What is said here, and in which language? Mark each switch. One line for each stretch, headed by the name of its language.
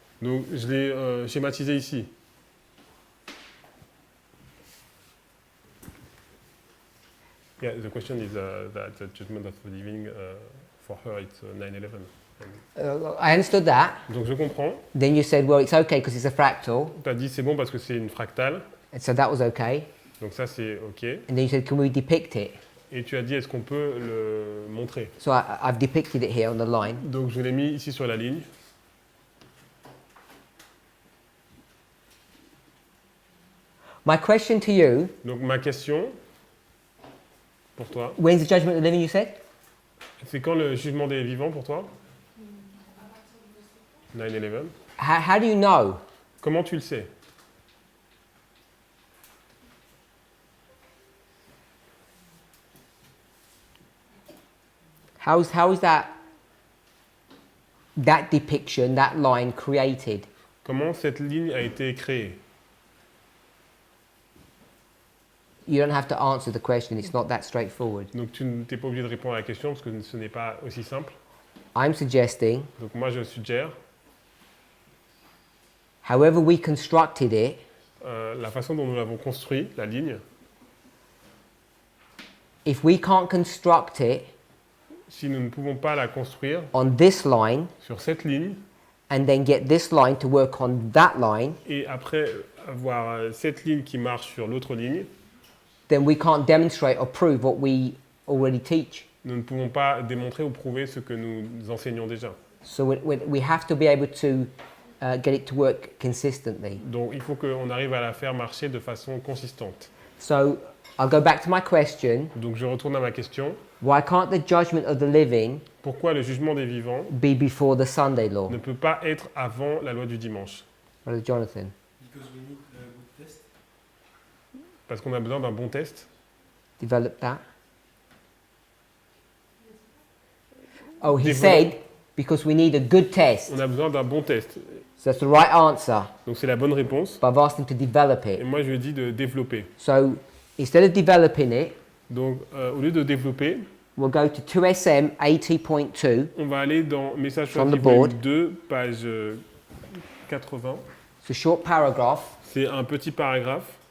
French: Donc je l'ai schématisé ici.
English: Yeah, the question is that the judgment of the living, for her, it's 9/11. I understood that.
French: Donc je comprends.
English: Then you said, well, it's okay because it's a fractal.
French: Tu as dit c'est bon parce que c'est une fractale.
English: And so that was okay.
French: Donc ça c'est OK.
English: And then you said, can we depict it?
French: Et tu as dit est-ce qu'on peut le montrer?
English: So I've depicted it here on the line.
French: Donc je l'ai mis ici sur la ligne.
English: My question to you,
French: Donc ma question pour toi,
English: when's the judgment of the living, you said?
French: c'est quand le jugement des vivants pour toi?
English: 9/11. How do you know?
French: Comment tu le sais?
English: How is that depiction, that line created?
French: Comment cette ligne a été créée?
English: You don't have to answer the question, it's not that straightforward.
French: Donc tu n'es pas obligé de répondre à la question parce que ce n'est pas aussi simple.
English: I'm suggesting,
French: Donc moi je suggère
English: however we constructed it,
French: la façon dont nous l'avons construit, la ligne,
English: if we can't construct it
French: si nous ne pouvons pas la construire
English: on this line
French: sur cette ligne
English: and then get this line to work on that line,
French: et après avoir cette ligne qui marche sur l'autre ligne,
English: then we can't demonstrate or prove what we already teach.
French: nous ne pouvons pas démontrer ou prouver ce que nous enseignons déjà.
English: So we have to be able to get it to work consistently.
French: Donc il faut qu'on arrive à la faire marcher de façon consistante.
English: So I'll go back to my question.
French: Donc je retourne à ma question.
English: Why can't the judgment of the living
French: Pourquoi le jugement des vivants
English: be before the Sunday law?
French: ne peut pas être avant la loi du dimanche?
English: Brother Jonathan. Because we need a good test.
French: Parce qu'on a besoin d'un bon test.
English: Develop that. Oh, he Develop. said because we need a good test.
French: On a besoin d'un bon test.
English: So that's the right answer.
French: Donc c'est la bonne réponse.
English: But I've asked him to develop
French: Et
English: it.
French: moi je lui ai dit de développer.
English: So instead of developing it,
French: Donc au lieu de développer,
English: we'll go to 2SM 80.2.
French: on va aller dans Message
English: From
French: choisi
English: the board.
French: volume 2, page 80.
English: It's a short paragraph,
French: C'est un petit paragraphe.